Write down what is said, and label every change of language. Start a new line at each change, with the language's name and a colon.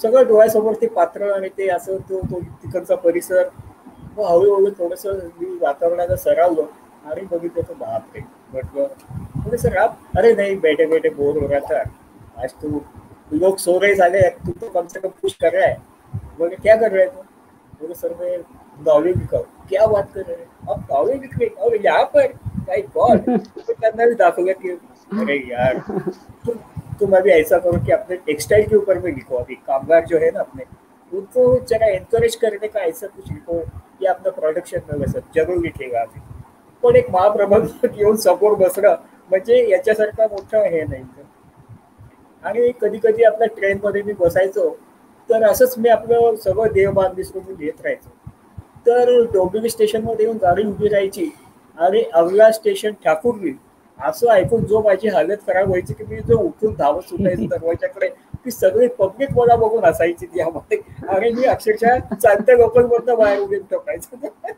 Marathi: सगळं डोळ्यासमोर ते पात्र आणि ते असं तो तिकडचा परिसर. मग हळूहळू थोडस मी वातावरणाला सरावलं आणि बघितलं तर बापरे, म्हटलं थोडस अरे नाही
Hindi: बेटे बेटे बोर हो रहा था, आज तू लोग सो रहे झाले, तू तो कम से कम कुछ कर रहा है. बोले क्या कर रहे थे? बोले सर मैं नॉवेल लिखा. क्या बात कर रहे हैं आप, नॉवेल लिख रहे और यहाँ पर? My God.
Marathi: त्यांना भी दाखवलं
Hindi: कि अरे यार तुम अभी ऐसा करो कि अपने टेक्सटाइल के ऊपर में लिखो, अभी कामगार जो है ना अपने उनको जरा एनकरेज करने का ऐसा कुछ लिखो, या अपना प्रोडक्शन में वैसा जरूर लिखेगा अभी.
Marathi: पण एक महाप्रबंधक येऊन समोर बसणं म्हणजे याच्यासारखा मोठा हे नाही. आणि कधी कधी आपल्या ट्रेनमध्ये मी बसायचो तर असंच मी आपलं सगळं देहभान विसरून लिहित राहायचो. तर डोंबिवली स्टेशनमध्ये येऊन गाडी उभी राहायची आणि अवला स्टेशन ठाकूरली असं ऐकून जो माझी हालत खराब व्हायची की मी जो उठून धावत सुटायचो दरवाजाकडे, ती सगळी पब्लिक मला बघून असायची त्यामध्ये, आणि मी अक्षरशः चालत्या लोकांमधनं बाहेर उभी टाकायचो.